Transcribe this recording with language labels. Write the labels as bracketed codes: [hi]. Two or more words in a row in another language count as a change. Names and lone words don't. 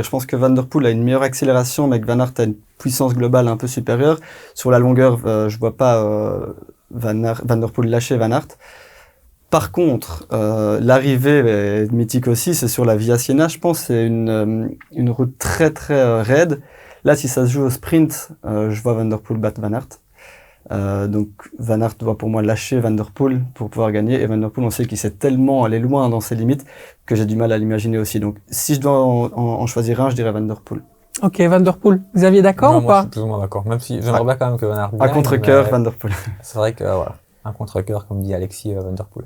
[fr] Je pense que Van Der Poel a une meilleure accélération, mais que Van Aert a une puissance globale un peu supérieure. Sur la longueur, je vois pas Van Der Poel lâcher Van Aert. Par contre, l'arrivée est mythique aussi, c'est sur la Via Siena, je pense, c'est une route très très raide. Là, si ça se joue au sprint, je vois Van Der Poel battre Van Aert. Donc Van Aert doit pour moi lâcher Van Der Poel pour pouvoir gagner. Et Van Der Poel, on sait qu'il sait tellement aller loin dans ses limites que j'ai du mal à l'imaginer aussi. Donc si je dois en choisir un, je dirais Van Der Poel. Ok, Van Der Poel. Xavier, d'accord ou moi, pas? Je suis plus ou moins d'accord. Même si j'aimerais bien quand même que Van Aert gagne. À contre-cœur, Van Der Poel. C'est vrai que voilà. Un contre-cœur, comme dit Alexis, Van Der Poel.